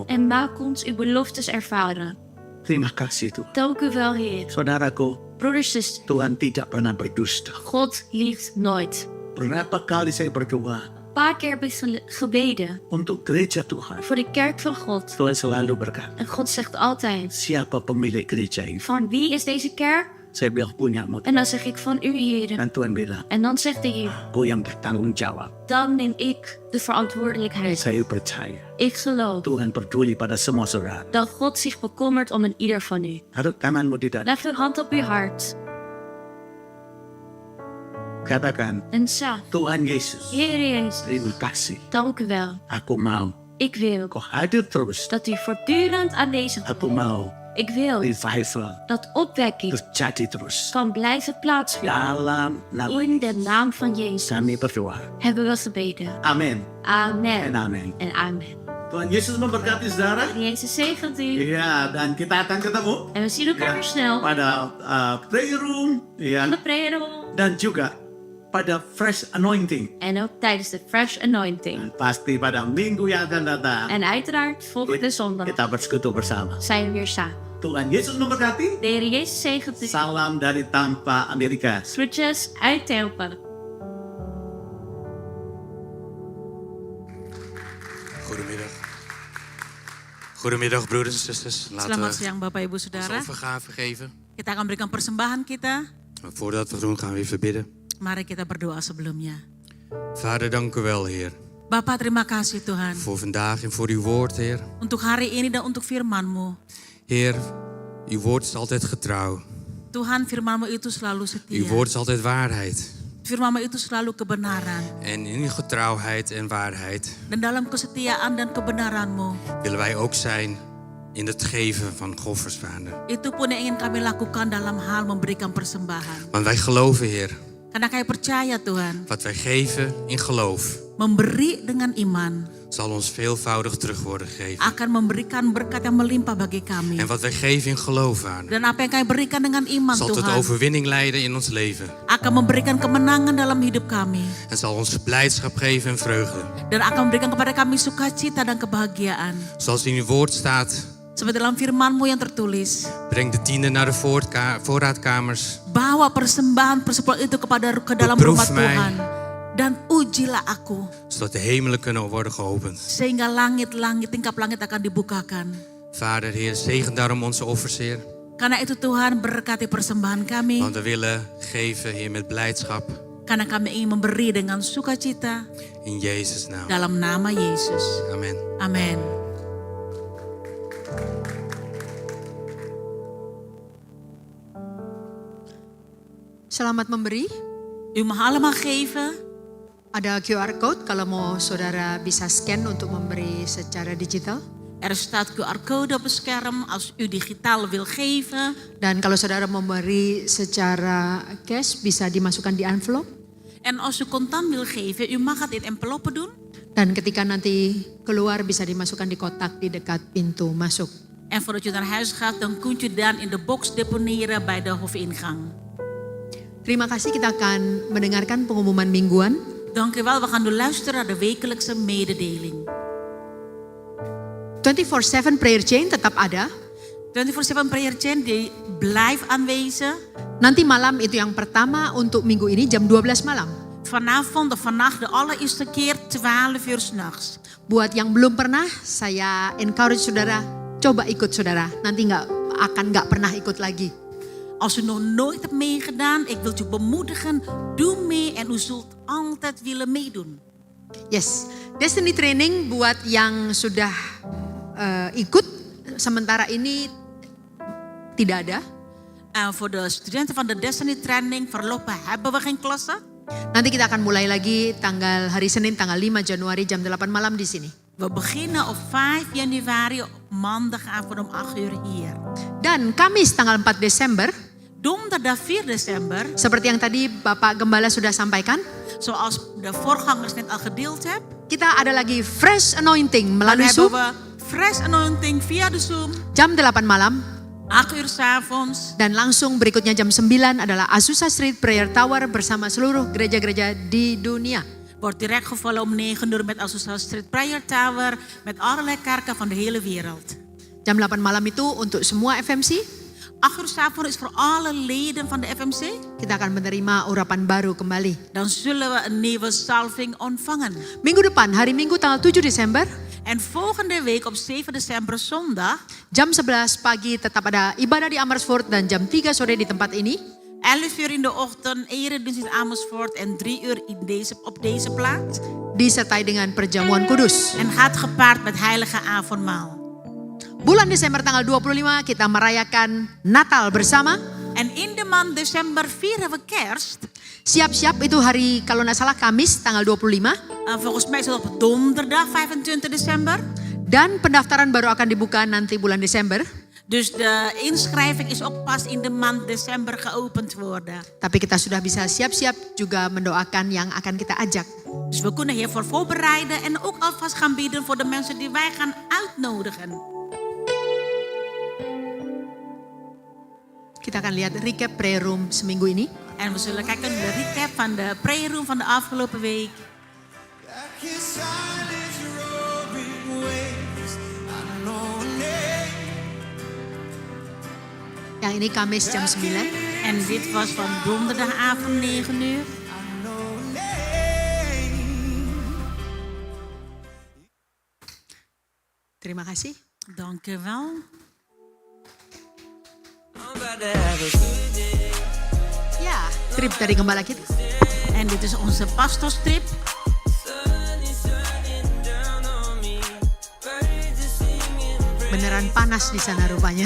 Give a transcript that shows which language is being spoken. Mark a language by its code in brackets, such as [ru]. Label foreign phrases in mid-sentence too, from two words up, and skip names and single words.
[nl] En maak ons uw beloftes ervaren. [id] Terima kasih Tuhan. [nl] Dank u wel, Heer. [id] Saudaraku, [nl] Broeders, zusters, [id] Tuhan tidak pernah berdusta. [nl] God liegt nooit. [id] Berapa kali saya berdoa [nl] Een paar keer heb ik gebeden [id] untuk gereja Tuhan. [nl] voor de kerk van God. [id] Tuhan selalu berkata, [nl] En God zegt altijd, [id] siapa pemilik gereja ini? [nl] van wie is deze kerk? [id] Saya bilang punyamu. [nl] En dan zeg ik van u, Heer. [id] Dan Tuhan bilang, [nl] En dan zegt de Heer, [id] aku yang bertanggung jawab. [nl] dan neem ik de verantwoordelijkheid. [id] Saya percaya [nl] Ik geloof [id] Tuhan peduli pada semua saudara. [nl] dat God zich bekommert om een ieder van u. [id] Taruh tanganmu di dada. [nl] Leg uw hand op uw hart [id] Katakan, [nl] en zeg, [id] Tuhan Yesus, [nl] Heer Jezus, [id] terima kasih. [nl] dank u wel. [id] Aku mau [nl] Ik wil [id] kau hadir terus. [nl] dat u voortdurend aanwezig [id] Aku [nl] bent. [id] mau [nl] Ik wil revival dat opwekking [id] terjadi terus. [nl] kan blijven plaatsvinden. [id] Dalam nama [nl] In de naam van Jezus [id] kami berdoa. [nl] hebben we gebeden. [id] Amin. [nl] Amen. En amin. En amen. [id] Tuhan Yesus memberkati saudara. [nl] Jezus zegent u. [id] Iya, dan kita akan ketemu [nl] En we zien elkaar weer snel. [id] pada [en] prayer room, [nl] In [id] ya, [nl] de [en] prayer room. [id] dan juga pada [en] fresh anointing. [nl] En ook tijdens de [en] fresh anointing. [id] Dan pasti pada minggu yang akan datang [nl] En uiteraard volgende zondag [id] kita bersekutu bersama. [nl] zijn we weer samen. [id] Tuhan Yesus memberkati. [nl] De Heer Jezus zegent u. [id] Salam dari Tampa, Amerika. [nl] Groetjes uit Tampa. Goedemiddag. Goedemiddag broeders en zusters. Laten [id] Selamat [nl] we [id] siang Bapak Ibu [nl] ons [id] Saudara. [nl] overgave geven. [id] Kita akan berikan persembahan kita. [nl] Maar voordat we doen gaan we even bidden. [id] Mari kita berdoa sebelumnya. [nl] Vader, dank u wel Heer. [id] Bapak terima kasih Tuhan. [nl] Voor vandaag en voor uw woord Heer. [id] Untuk hari ini dan untuk firman-Mu. [nl] Heer, uw woord is altijd getrouw. [id] Tuhan firman-Mu itu selalu [nl] Uw [id] setia. [nl] woord is altijd waarheid. [id] Firman-Mu itu selalu kebenaran. [nl] En in uw getrouwheid en waarheid [id] Dan dalam kesetiaan dan kebenaran-Mu. [nl] willen wij ook zijn in het geven van offers, Vader. [id] Itu pun yang ingin kami lakukan dalam hal memberikan persembahan. [nl] Want wij geloven Heer, [id] Karena kami percaya Tuhan. [nl] wat wij geven in geloof [id] Memberi dengan iman. [nl] zal ons veelvoudig terug worden gegeven. [id] Akan memberikan berkat yang melimpah bagi kami. [nl] En wat wij geven in geloof, Vader, [id] Dan apa yang kami berikan dengan iman [nl] zal tot [id] Tuhan. [nl] overwinning leiden in ons leven. [id] Akan memberikan kemenangan dalam hidup kami. [nl] En zal ons blijdschap geven en vreugde. [id] Dan akan memberikan kepada kami sukacita dan kebahagiaan. [nl] Zoals in uw woord staat, [id] Seperti dalam firman-Mu yang tertulis. [nl] breng de tiende naar de voorraadkamers. [id] Bawa persembahan persepuluhan itu ke dalam [nl] Beproef [id] rumah [nl] mij. [id] Tuhan. Dan ujilah aku. [nl] Zodat de hemelen kunnen worden geopend. [id] Sehingga tingkap langit akan dibukakan. [nl] Vader, Heer, zegen daarom onze offers, Heer. [id] Karena itu Tuhan berkati persembahan kami. [nl] Want we willen geven, Heer, met blijdschap. [id] Karena kami ingin memberi dengan sukacita. [nl] In Jezus' naam. [id] Dalam nama Yesus. [nl] Amen. Amen. [id] Selamat memberi. [nl] U mag allemaal geven. [id] Ada QR code kalau mau saudara bisa scan untuk memberi secara digital. [nl] Er staat QR-code op het scherm als u digitaal wil geven. [id] Dan kalau saudara memberi secara cash bisa dimasukkan di envelope. [nl] En als u contant wil geven, u mag het in enveloppen doen. [id] Dan ketika nanti keluar bisa dimasukkan di kotak di dekat pintu masuk. [nl] En voordat u naar huis gaat, dan kunt u dan in de box deponeren bij de hofingang. [id] Terima kasih, kita akan mendengarkan pengumuman mingguan. [nl] Dank u wel, we gaan nu luisteren naar de wekelijkse mededeling. [id] 24/7 [en] prayer chain [id] tetap ada. [nl] 24/7 [en] prayer chain [nl] die blijft aanwezig. [id] Nanti malam itu yang pertama untuk minggu ini jam 12 malam. [nl] Vanavond of vannacht de allereerste keer 12 uur 's nachts. [id] Buat yang belum pernah, saya encourage saudara, coba ikut saudara. Nanti nggak pernah ikut lagi. [nl] Als u nog nooit hebt meegedaan, ik wil u bemoedigen, doe mee en u zult altijd willen meedoen. [id] Yes, Destiny Training buat yang sudah ikut, sementara ini tidak ada. [nl] En voor de studenten van de Destiny Training voorlopig hebben we geen klassen. [id] Nanti kita akan mulai lagi hari Senin tanggal 5 Januari jam 8 malam di sini. [nl] We beginnen op 5 januari op maandagavond om 8 uur hier. [id] Dan Kamis tanggal 4 Desember, [nl] Donderdag 4 Desember, [id] seperti yang tadi Bapak Gembala sudah sampaikan, [nl] zoals de voorgangers net al gedeeld hebben, [id] kita ada lagi [en] fresh anointing [nl] dan [id] melalui [nl] hebben [id] Zoom [nl] we [en] fresh anointing [nl] via de Zoom, [id] jam 8 malam. [nl] 8 uur 's avonds. [id] Dan langsung berikutnya jam 9 adalah Azusa Street Prayer Tower bersama seluruh gereja-gereja di dunia. [nl] Wordt direct gevallen om 9 uur met Azusa Street Prayer Tower, met allerlei kerken van de hele wereld. [id] Jam 8 malam itu untuk semua FMC. [nl] 8 uur 's avonds is voor alle leden van de FMC. [id] Kita akan menerima urapan baru kembali. [nl] Dan zullen we een nieuwe salving ontvangen. [id] Minggu depan, hari Minggu tanggal 7 Desember. [nl] En volgende week op 7 Desember zondag. [id] Jam 11 pagi tetap ada ibadah di Amersfoort dan jam 3 sore di tempat ini. [nl] 11 uur in de ochtend, eredienst in Amersfoort en 3 uur op deze plaats. [id] Disertai dengan perjamuan kudus. [nl] En gaat gepaard met heilige avondmaal. [id] Bulan Desember tanggal 25 kita merayakan Natal bersama. [nl] En in de maand december vieren we kerst. [id] Siap-siap itu hari kalau nggak salah Kamis tanggal 25. [nl] Volgens mij is het op donderdag 25 december. [id] Dan pendaftaran baru akan dibuka nanti bulan Desember. [nl] Dus de inschrijving is ook pas in de maand december geopend worden. [id] Tapi kita sudah bisa siap-siap juga mendoakan yang akan kita ajak. [nl] Dus we kunnen hiervoor voorbereiden en ook alvast gaan bidden voor de mensen die wij gaan uitnodigen. [id] Kita akan lihat [en] recap prayer room [id] seminggu ini. [nl] En we zullen kijken naar de recap van de [en] prayer room [nl] van de afgelopen week. [id] Yang ini Kamis jam 9. [nl] En dit was van donderdagavond 9 uur. [id] Terima kasih. [nl] Dank u wel. [id] Ya, trip dari gembala kita. [nl] En dit is onze pastorstrip. [id] Beneran panas di sana rupanya.